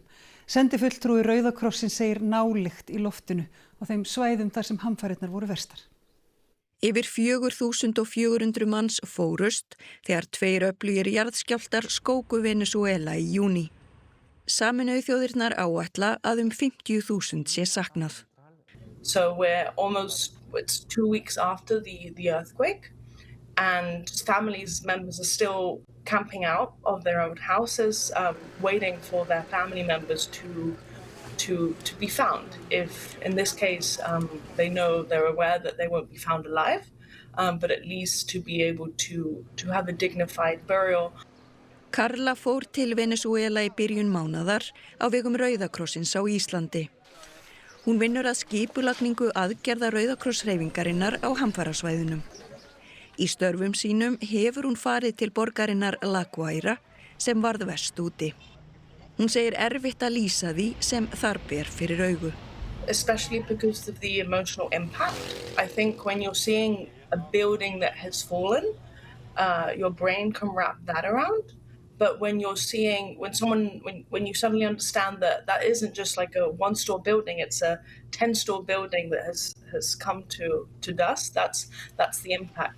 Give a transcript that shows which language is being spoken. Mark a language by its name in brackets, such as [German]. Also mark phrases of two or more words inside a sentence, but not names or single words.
[Icelandic] Sendifulltrúi Rauða krossins segir nálykt í loftinu og þeim svæðum þar sem hamfarirnar voru verstar. Yfir 4.400 manns fórust þegar 2 öflugir jarðskjálftar skóku Venesúela í júní. Sameinuðu þjóðirnar áætla að 50.000 sé saknað. [English] So it's 2 weeks after the earthquake and members are still camping out of their own houses, waiting for their family members to be found. If in this case they're aware that they won't be found alive, but at least to be able to have a dignified burial. [Icelandic] Karla fór til Venesúela í byrjun mánaðar á vegum Rauða krossins á Íslandi. Hún vinnur að skipulagningu aðgerða Rauða krosshreyfingarinnar á hamfarasvæðunum. Í störfum sínum hefur hún farið til borgarinnar La Guaira sem varð verst úti. Hún segir erfitt að lýsa því sem þar ber fyrir augu. [English] Especially because of the emotional impact. I think when you're seeing a building that has fallen, your brain can wrap that around. But when you're seeing, when you suddenly understand that that isn't just like a one-store building, it's a 10-store building that has come to dust, that's the impact.